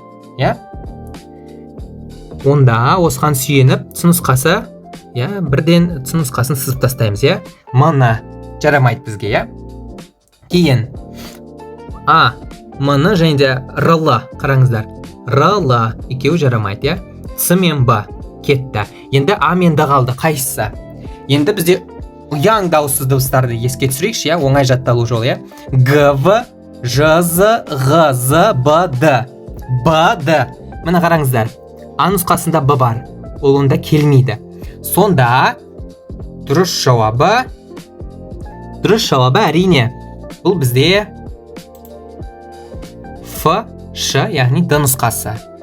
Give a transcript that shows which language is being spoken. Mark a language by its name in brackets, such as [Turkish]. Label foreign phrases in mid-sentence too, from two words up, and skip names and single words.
[Kazakh] Онда осыған сүйеніп, Ц нұсқасы, бірден Ц нұсқасын сызып тастаймыз, М-ны жарамайды бізге, Кейін А, М-ны және де Р-лы қараңыздар. Р-лы екеуі жарамайды, Ц мен Б кетті. Енді А мен Д қалды. Қайсысы? Енді бізде ұяң дауыссыз дыбыстарды еске түсірейікші, оңай жатталу жолы, Г-В, Ж-З, Г-З, Б-Д. Б-Д. Мына қараңыздар. А нұсқасында Б бар. Ол онда келмейді. Сонда дұрыс жауабы әрине. Бұл бізде Ф-Ш, яғни Д нұсқасы.